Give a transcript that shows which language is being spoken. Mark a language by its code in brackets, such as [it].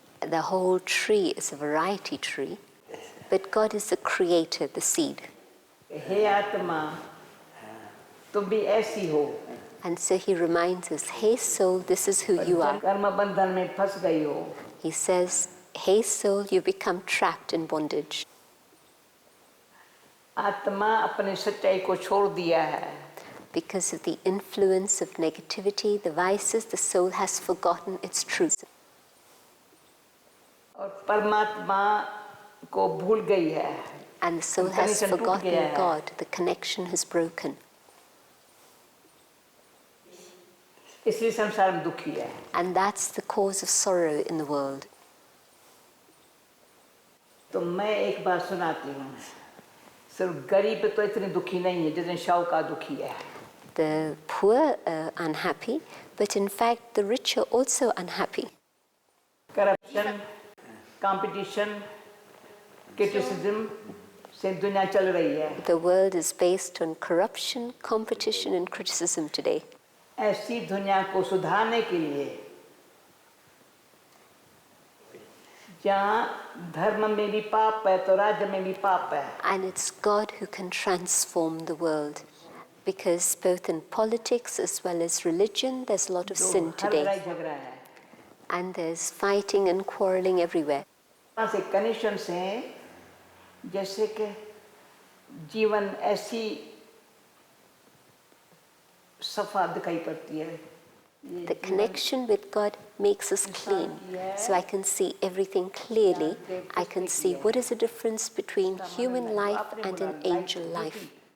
[en] The whole tree is a variety tree, but God is the creator, the seed. [hi] हे आत्मा, तुम भी ऐसी हो. [en] And so he reminds us, hey soul, this is who you are. [hi] कर्म बंधन में फंस गई हो. [en] He says, hey soul, you become trapped in bondage. [hi] आत्मा अपने सच्चाई को छोड़ दिया है. [en] Because of the influence of negativity, the vices, the soul has forgotten its truth. [hi] और परमात्मा को भूल गई है. [en] And the soul has forgotten God. The connection has broken. [hi] इसलिए संसार में दुखी है. [en] And that's the cause of sorrow in the world. [hi] तो मैं एक बात सुनाती हूँ. सिर्फ गरीब तो इतने दुखी नहीं है जितने शाहूकार दुखी है. [en] The poor are unhappy, but in fact the rich are also unhappy. Corruption, competition, criticism [hi] से दुनिया चल रही है. [en] The world is based on corruption, competition and criticism today. [hi] ऐसी दुनिया को सुधारने के लिए जहाँ धर्म में भी पाप है तो राज्य में भी पाप है. [en] And it's God who can transform the world. Because both in politics as well as religion, there's a lot of sin today. And there's fighting and quarreling everywhere. [hi] ऐसे कनेक्शंस हैं जैसे कि जीवन ऐसी सफा दिखाई पड़ती है. [en] The connection with God makes us clean. So I can see everything clearly. I can see what is the difference between human life and an angel life.